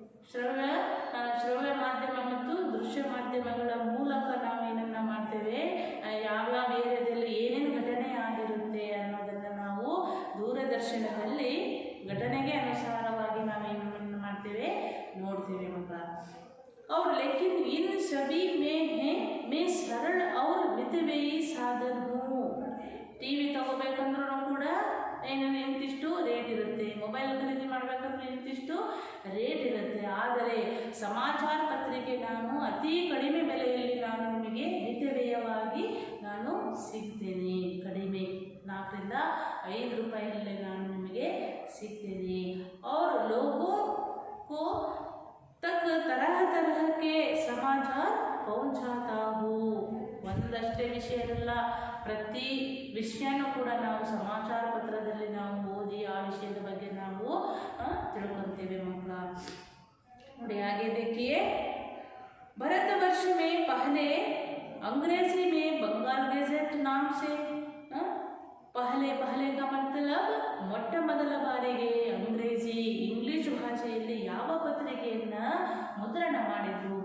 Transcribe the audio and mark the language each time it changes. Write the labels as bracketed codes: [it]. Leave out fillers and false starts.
[kn] ಶ್ರವ್ಯ ಮಾಧ್ಯಮ ಮತ್ತು ದೃಶ್ಯ ಮಾಧ್ಯಮಗಳ ಮೂಲಕ ನಾವೇನನ್ನ ಮಾಡ್ತೇವೆ, ಯಾವ್ಯಾವ ಏರಿಯಾದಲ್ಲಿ ಏನೇನು ಘಟನೆ ಆಗಿರುತ್ತೆ ಅನ್ನೋದನ್ನು ನಾವು ದೂರದರ್ಶನದಲ್ಲಿ ಘಟನೆಗೆ ಅನುಸಾರವಾಗಿ ನಾವೇನನ್ನು ಮಾಡ್ತೇವೆ, ನೋಡ್ತೇವೆ ಮಕ್ಕಳ. [hi] और लेकिन इन सभी में है मैं सरल और मितव्ययी साधन हूँ. [kn] ಟಿವಿ ತಗೋಬೇಕಂದ್ರೂ ಕೂಡ ಇಂತಿಷ್ಟು ರೇಟ್ ಇರುತ್ತೆ, ಮೊಬೈಲ್ ಖರೀದಿ ಮಾಡಬೇಕಂದ್ರೆ ಇಂತಿಷ್ಟು ರೇಟ್ ಇರುತ್ತೆ. ಆದರೆ ಸಮಾಚಾರ ಪತ್ರಿಕೆ ನಾನು ಅತಿ ಕಡಿಮೆ ಬೆಲೆಯಲ್ಲಿ ನಾನು ನಿಮಗೆ ಮಿತವ್ಯಯವಾಗಿ ನಾನು ಸಿಗ್ತೇನೆ. ಕಡಿಮೆ 4 ರಿಂದ 5 ರೂಪಾಯಿಯಲ್ಲಿ ನಾನು ನಿಮಗೆ ಸಿಗ್ತೇನೆ. [hi] और लोगों को तक तरह तरह के समाचार पहुंचाता हूँ. [kn] ಒಂದಷ್ಟೇ ವಿಷಯ ಅಲ್ಲ, ಪ್ರತಿ ವಿಷಯನೂ ಕೂಡ ನಾವು ಸಮಾಚಾರ ಪತ್ರದಲ್ಲಿ ನಾವು ಓದಿ ಆ ವಿಷಯದ ಬಗ್ಗೆ ನಾವು ತಿಳ್ಕೊತೇವೆ ಮಕ್ಕಳ. [hi] ನೋಡಿ, आगे देखिए. भारतवर्ष में पहले अंग्रेजी में बंगाल गेजेट नाम से, पहले का मतलब [kn] ಮೊಟ್ಟ ಮೊದಲ ಬಾರಿಗೆ ಅಂಗ್ರೇಜಿ ಇಂಗ್ಲಿಷ್ ಭಾಷೆಯಲ್ಲಿ ಯಾವ ಪತ್ರಿಕೆಯನ್ನ ಮುದ್ರಣ ಮಾಡಿದ್ರು?